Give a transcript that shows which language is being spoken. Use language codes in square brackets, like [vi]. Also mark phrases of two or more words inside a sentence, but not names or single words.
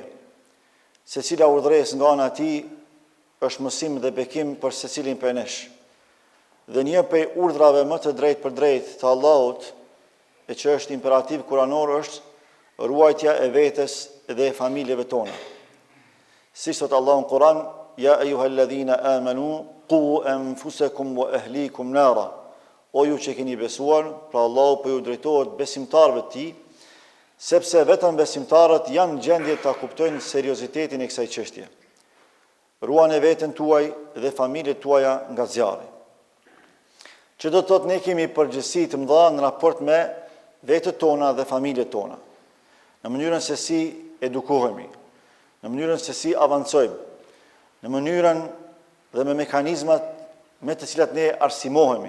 [sq] Secila urdhëresë nga ana e tij është mësim dhe bekim për secilin prej nesh. Dhe një prej urdhrave më të drejtë për drejtë të Allahut, e që është imperativ kuranor, është ruajtja e vetes dhe e familjeve tona. Si thot Allahu në Kur'an: [ar] يا أيها الذين آمنوا قوا أنفسكم وأهليكم نارا. [sq] O ju që keni besuar, pra Allahu po ju drejtohet besimtarëve të tij, sepse vetëm besimtarët janë në gjendje ta kuptojnë seriozitetin e kësaj çështje. Ruani veten tuaj dhe familjet tuaja nga zjarri. Që do të thotë ne kemi përgjegjësi të mëdha në raport me vetët tona dhe familjet tona, në mënyrën se si edukohemi, në mënyrën se si avancojmë, në mënyrën dhe me mekanizmat me të cilat ne arsimohemi.